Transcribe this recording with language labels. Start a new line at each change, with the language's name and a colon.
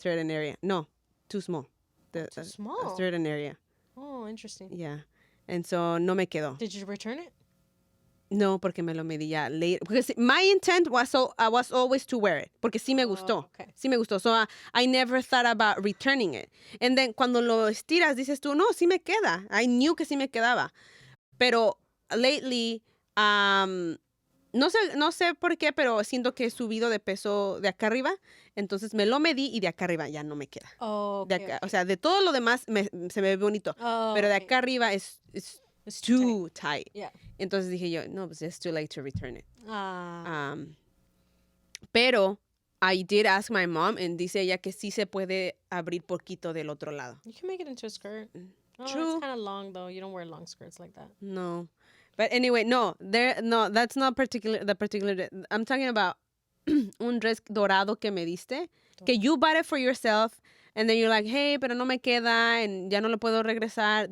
English: certain area. No, too small. Too small. A certain area. Oh, interesting. Yeah. And so
Spanish: no me quedó.
English: Did you return it?
Spanish: No, porque me lo medí ya
English: later. Because my intent was always to wear it.
Spanish: Porque sí me gustó.
English: Okay.
Spanish: Sí me gustó.
English: So I never thought about returning it. And then
Spanish: cuando lo estiras, dices tú, no, sí me queda.
English: I knew
Spanish: que sí me quedaba. Pero
English: lately,
Spanish: no sé por qué, pero siento que he subido de peso de acá arriba. Entonces me lo medí y de acá arriba ya no me queda.
English: Oh,
Spanish: De
English: okay,
Spanish: acá, o sea, de todo lo demás se me ve bonito.
English: Oh,
Spanish: pero de
English: okay.
Spanish: acá arriba es
English: It's too tight. Yeah.
Spanish: Entonces dije yo, no, pues
English: it's too late to return it. Ah.
Spanish: Pero
English: I did ask my mom and
Spanish: dice ella que sí se puede abrir poquito del otro lado.
English: You can make it into a skirt. Oh, True. It's kind of long though. You don't wear long skirts like that. No. But anyway, that's not the particular. I'm talking about
Spanish: un dress dorado que me diste, que
English: you bought it for yourself, and then you're like, hey,
Spanish: pero no me queda,
English: and
Spanish: ya no lo puedo regresar.